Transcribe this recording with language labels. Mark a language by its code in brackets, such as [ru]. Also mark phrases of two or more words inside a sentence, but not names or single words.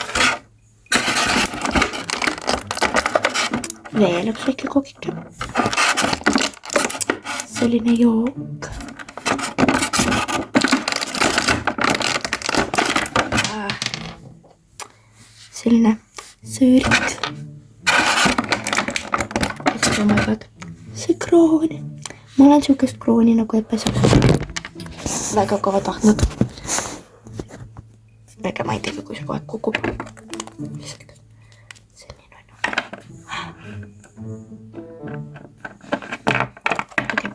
[et] Veel üks väike koogike. Selline jook. Selline sõõrik. [en] Oh my god. [et] See kroon. Ma olen siukest krooni nagu Eppes väga kaua tahtnud. Ega ma ei tea, kui see kohe kukub. Lihtsalt. Selline on. Okay.